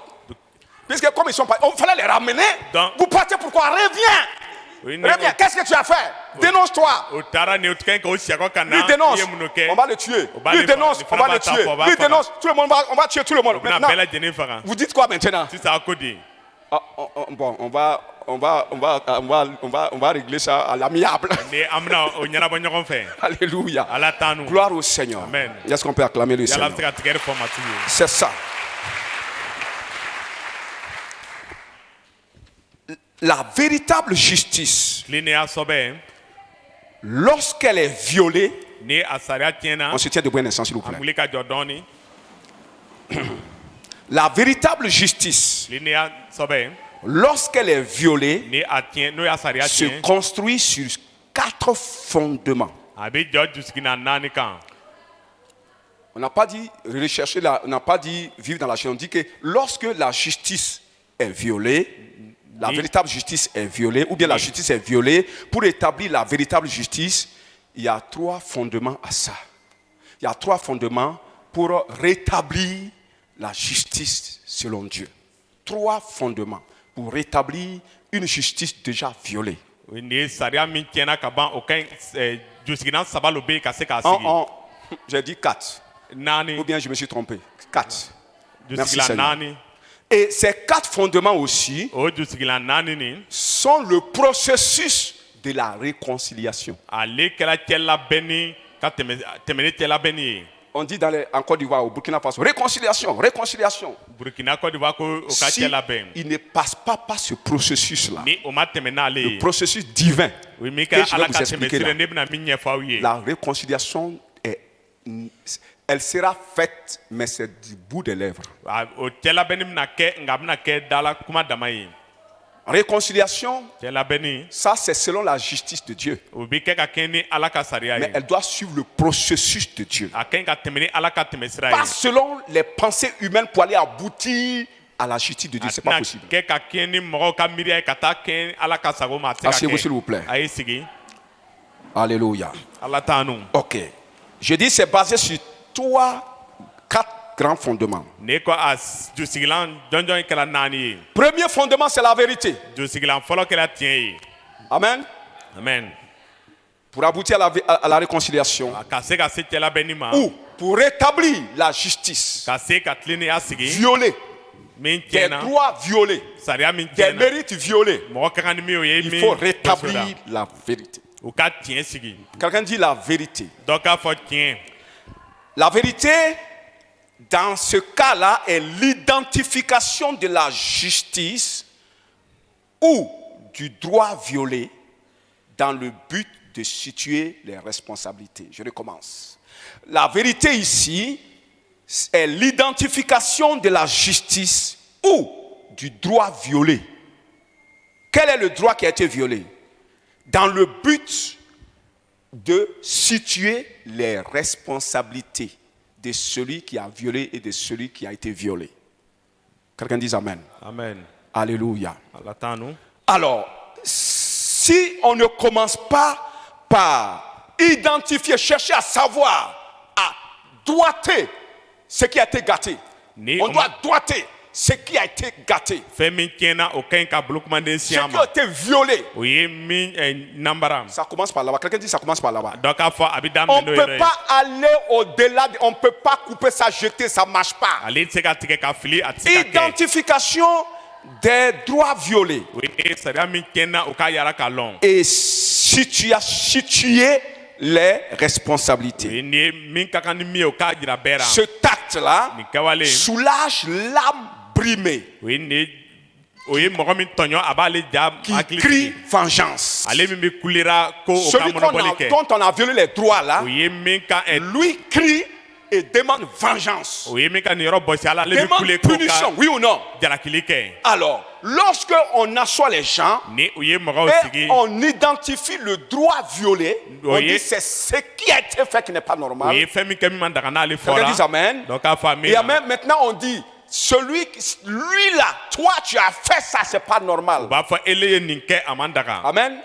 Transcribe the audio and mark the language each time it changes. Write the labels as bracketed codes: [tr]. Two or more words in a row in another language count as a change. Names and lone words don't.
[fr] Puisque comme ils sont pas, on fallait les ramener. Donc- Vous partez pourquoi? Reviens. Reviens. Qu'est-ce que tu as fait? Dénonce-toi. [bm] o taara ni o ka ɲi ka o siyakɔ ka na [fr] Lui dénonce. [bm] i ye mun kɛ [fr] On va le tuer. [bm] O b'a [fr] Lui le fa- dénonce. le On [bm] fana [fr] va [bm] b'a [fr] le [bm] ta [fr] tuer. [bm] fɔ, o b'a [fr] Lui [bm] faga. [fr] dénonce. Tout le monde on va tuer tout le monde. [bm] o bɛna [fr] Maintenant, [bm] bɛɛ lajɛlen faga [fr] vous dites quoi maintenant? [bm] sisan a ko di [fr] Ah, bon, on va régler ça à l'amiable. [bm] ni an bɛna o ɲɛnabɔ ɲɔgɔn fɛ [fr] Alléluia. [bm] ala t'anu. [fr] Gloire au Seigneur. Amen. Est-ce qu'on peut acclamer le [bm] yala a [fr] Seigneur? [bm] bɛ se ka tigɛri fɔ matigi ye. [fr] C'est ça. La véritable justice, [bm] tilennenya sɔbɛ [fr] lorsqu'elle est violée, [bm] ni a sariya tiɲɛna [fr] on se tient debout un instant s'il vous [bm] a [fr] plaît. [bm] wuli ka jɔ dɔɔni. [fr] La véritable justice, [bm] tilennenya sɔbɛ [fr] lorsqu'elle est violée, [bm] ni a tiɲɛ n'o y'a sariya [fr] se [bm] tiɲɛ [fr] construit sur 4 fondements. [bm] a bɛ jɔ jusigina 4 kan. [fr] On n'a pas dit rechercher, on n'a pas dit vivre dans la chair. On dit que lorsque la justice est violée, la Oui. véritable justice est violée, ou bien la Oui. justice est violée, pour établir la véritable justice, il y a 3 fondements à ça. Il y a 3 fondements pour rétablir la justice selon Dieu. 3 fondements pour rétablir une justice déjà violée. [bm] ni ye sariya min tiɲɛna ka ban o ka ɲi jusigina 3 lo bɛ yen ka se k'a sigi. [fr] J'ai dit 4, 4 ou bien je me suis trompé. 4. Merci [bm] jusigila [fr] Seigneur. 4 Et ces 4 fondements aussi [bm] o jusigila 4 nin [fr] sont le processus de la réconciliation. [bm] ale kɛra cɛ labɛnni ka tɛmɛ ni cɛ labɛnni ye. [fr] On dit en Côte d'Ivoire, au Burkina Faso, réconciliation, réconciliation. [bm] burkina Côte d'Ivoire ko o ka [fr] Si [bm] cɛ labɛn [fr] il ne passe pas par ce processus-là, [bm] ni o ma tɛmɛ n'ale [fr] le [bm] ye [fr] processus divin, [bm] o ye min [fr] que je [bm] kɛ [fr] vais [bm] ala [fr] vous [bm] ka tɛmɛ [fr] expliquer [bm] sira [fr] là. [bm] ne bɛna min ɲɛfɔ aw ye. [fr] La réconciliation elle sera faite, mais c'est du bout des lèvres. [bm] o cɛ labɛnni bɛna kɛ nka a bɛna kɛ dala kuma dama ye. [fr] Réconciliation, [bm] cɛ labɛnni [fr] ça c'est selon la justice de Dieu. [bm] o bɛ kɛ ka kɛ ni ala ka sariya [fr] Mais [bm] ye. [fr] elle doit suivre le processus de Dieu. [bm] a ka ɲi ka tɛmɛ ni ala ka tɛmɛ sira [fr] Pas [bm] ye. [fr] selon les pensées humaines pour aller aboutir à la justice de Dieu. [bm] a [fr] C'est pas [bm] tɛna [fr] possible. [bm] kɛ ka kɛ ni mɔgɔw ka miiriya ye ka taa kɛ ala ka sago ma a tɛ se ka [fr] Asseyez-vous s'il vous [bm] kɛ. [fr] plaît. [bm] a y'i sigi [fr] Alléluia. [bm] ala t'anu. [fr] Ok. Je dis c'est basé sur 4 grands fondements. [bm] ne ko a jusigilan jɔnjɔn kɛra 4 ye. [fr] Premier fondement, c'est la vérité. [bm] Jusigilan fɔlɔ kɛra tiɲɛ ye. [fr] Amen. Amen. Pour aboutir à la réconciliation. [bm] Ka se ka se cɛlabɛnni ma. [fr] Ou pour rétablir la justice. [bm] Ka se ka tilennenya sigi. [fr] Violer. [bm] Min [fr] Des [bm] tiɲɛna. [fr] droits violés. [bm] Sariya min [fr] Des [bm] tiɲɛna. [fr] mérites violés. [bm] Mɔgɔ ka kan ni min o ye [fr] Il [bm] min [fr] faut [bm] gosira. [fr] rétablir la vérité. [bm] U ka tiɲɛ sigi. [fr] Quelqu'un dit la vérité. [bm] Dɔ k'a fɔ tiɲɛ. [fr] La vérité, dans ce cas-là, est l'identification de la justice ou du droit violé dans le but de situer les responsabilités. Je recommence. La vérité ici est l'identification de la justice ou du droit violé. Quel est le droit qui a été violé? Dans le but de situer les responsabilités de celui qui a violé et de celui qui a été violé. Quelqu'un dit Amen. Amen. Alléluia. [bm] Ala t'an nu. [fr] Alors, si on ne commence pas par identifier, chercher à savoir, à doigter ce qui a été gâté, on doit doigter ce qui a été gâté, [bm] Fɛn min tiɲɛna o ka ɲi ka bolokumaden [fr] ce [bm] si an [fr] qui a [bm] ma. [fr] été violé. [bm] O ye min nambara. [fr] Ça commence par là-bas. Quelqu'un dit ça commence par là-bas. [bm] Dɔ k'a fɔ a bɛ [fr] On [bm] daminɛ [fr] ne [bm] n'o [fr] peut [bm] yɛrɛ ye. [fr] pas aller au-delà, on ne peut pas couper ça, jeter, ça ne marche pas. [bm] Ale tɛ se ka tigɛ ka fili a tɛ se ka kɛ. [fr] Identification des droits violés [bm] O ye sariya min tiɲɛna o k'a yara k'a lɔn. [fr] et situer les responsabilités. [bm] O ye nin ye min ka kan ni min ye o k'a jira bɛɛ la. [fr] Ce tact-là [bm] Nin kɛwale [fr] soulage l'âme brimée [bm] o ye mɔgɔ min tɔɲɔ a b'ale ja [fr] qui [bm] hakili [fr] crie [bm] sigi. [fr] vengeance. [bm] Ale min bɛ kulera ko o ka [fr] Celui [bm] mɔnɔbɔli kɛ. [fr] dont on a violé les droits là, [bm] O ye min ka [fr] lui crie et demande vengeance. [bm] o ye min ka nin yɔrɔ bɔsi ala ale bɛ [fr] Demande [bm] kule k'o [fr] punition, [bm] ka [fr] oui ou non? [bm] jalakili kɛ. [fr] Alors, lorsque on assoit les gens [bm] Ni o ye mɔgɔw [fr] et [bm] sigi. [fr] on identifie le droit violé, on Oui. dit c'est ce qui a été fait qui n'est pas [bm] O [fr] normal. [bm] ye fɛn min kɛ min man daga n'ale [fr] Quelqu'un dit [bm] fɔra. [fr] amen. [bm] Donc k'a fɔ a [fr] Et [bm] min. [fr] même maintenant on dit, lui là, toi tu as fait ça, c'est pas [bm] O [fr] normal. [bm] b'a fɔ ele ye nin kɛ a man daga. [fr] Amen.